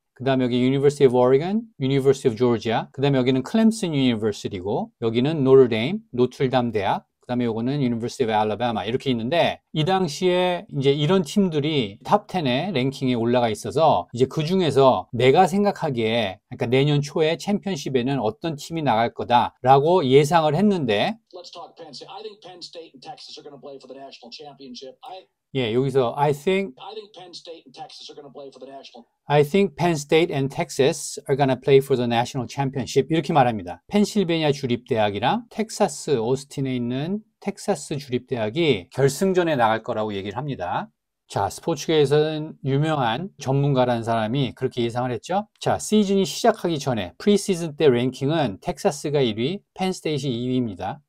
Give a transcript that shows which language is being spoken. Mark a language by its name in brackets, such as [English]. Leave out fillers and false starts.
[Korean] 그 다음에 여기 University of Oregon, University of Georgia, 그 다음에 여기는 클램슨 유니버시티고, 여기는 노르데임, 노틀담 대학, 그 다음에 요거는 University of Alabama 이렇게 있는데, 이 당시에 이제 이런 팀들이 탑 10에 랭킹에 올라가 있어서 이제 그 중에서 내가 생각하기에, 그러니까 내년 초에 챔피언십에는 어떤 팀이 나갈 거다라고 예상을 했는데, [English] Let's talk Penn State. I think Penn State and Texas are going to play for the national championship. [Korean] 예, 여기서 [English] I think Penn State and Texas are going to play for the national. I think Penn State and Texas are going to play for the national championship. [Korean] 이렇게 말합니다. 펜실베니아 주립대학이랑 텍사스 오스틴에 있는 텍사스 주립대학이 결승전에 나갈 거라고 얘기를 합니다. 자, 스포츠계에서는 유명한 전문가라는 사람이 그렇게 예상을 했죠. 자, 시즌이 시작하기 전에 프리시즌 때 랭킹은 텍사스가 1위, 펜스테이트 2위입니다.